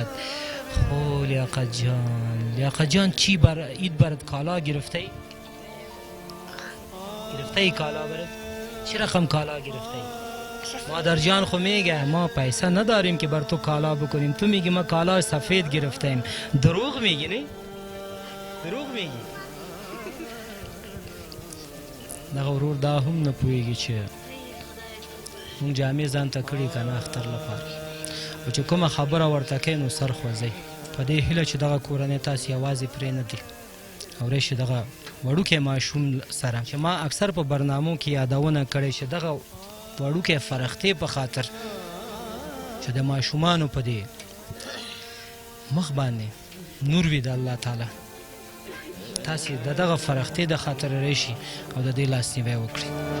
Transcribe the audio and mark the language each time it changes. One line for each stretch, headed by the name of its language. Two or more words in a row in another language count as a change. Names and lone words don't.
Persian: خو لیاقت جان چی بر اید برات کالا گرفته ای؟ گرفته ای کالا برات؟ چی رقم کالا گرفته ای؟ مادر جان خو میگه ما پیسه نداریم که بر تو کالا بکنیم، تو میگی ما کالا سفید گرفتیم. دروغ میگی نه؟ دروغ میگی.
Pashto: دغه ورور دا هم نه پوهیږي چې مونږ جامې ځان ته کړي که نه اختر لپاره او چې کومه خبره ورته کوي نو سر خوځوي په دې هیله چې دغه کورنۍ تاسې یوازې پرېنږدي او راشي دغه وړوکی ماشوم سره چې ما اکثر په برنامو کې یادونه کړې چې دغه وړوکی فرښتې په خاطر چې د ماشومانو په دې مخ باندې نور وي د الله تعالی تاسې د دغه فرښتې د خاطر راشي او د دې لاسنیوی وکړي.